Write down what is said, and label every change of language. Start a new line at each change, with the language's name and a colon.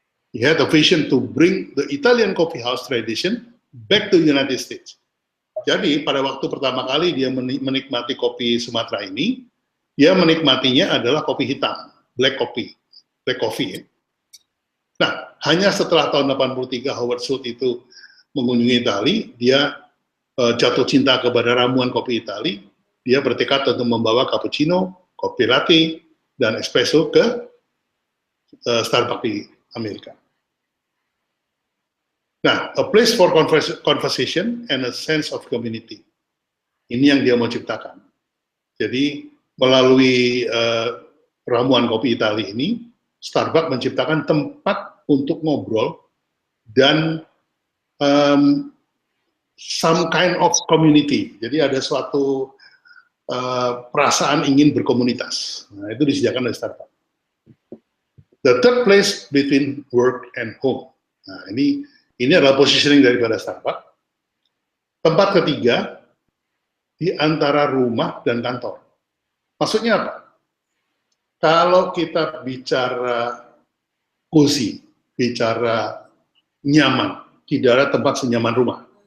English: He had a vision to bring the Italian coffee house tradition back to the United States.
Indonesian: Jadi pada waktu pertama kali dia menikmati kopi Sumatera ini, dia menikmatinya adalah kopi hitam, black coffee. Ya. Nah, hanya setelah tahun 83 Howard Schultz itu mengunjungi Italia, dia jatuh cinta kepada ramuan kopi Italia, dia bertekad untuk membawa cappuccino, kopi latte, dan espresso ke Starbucks di Amerika.
English: Nah, a place for conversation and a sense of community.
Indonesian: Ini yang dia mau ciptakan. Jadi, melalui ramuan kopi Italia ini, Starbucks menciptakan tempat untuk ngobrol dan some kind of community. Jadi ada suatu perasaan ingin berkomunitas. Nah, itu disediakan oleh Starbucks.
English: The third place between work and home.
Indonesian: Nah, ini adalah positioning daripada Starbucks. Tempat ketiga di antara rumah dan kantor. Maksudnya apa? Kalau kita bicara cozy, bicara nyaman, tidak ada tempat senyaman rumah.